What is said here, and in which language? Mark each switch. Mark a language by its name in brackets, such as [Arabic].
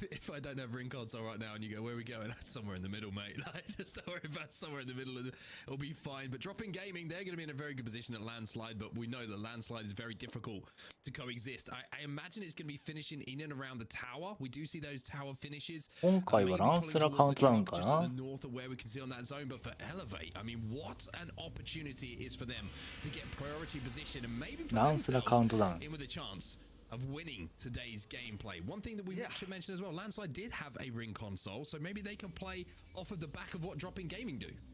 [English] If I don't have ring console right now and you go, where are we going? Somewhere in the middle, mate. Just don't worry about somewhere in the middle. It'll be fine. But dropping gaming, they're going to be in a very good position at landslide. But we know that landslide is very difficult to coexist. I imagine it's going to be finishing in and around the tower. We do see those tower finishes. [Japanese] 今回はランスラカウントダウンかな。 [English] North of where we can see on that zone, but for Elevate, I mean, what an opportunity it is for them to get priority position and maybe put themselves in with a chance of winning today's gameplay. One thing that we should mention as well, Landslide did have a ring console, so maybe they can play off of the back of what Dropping Gaming do.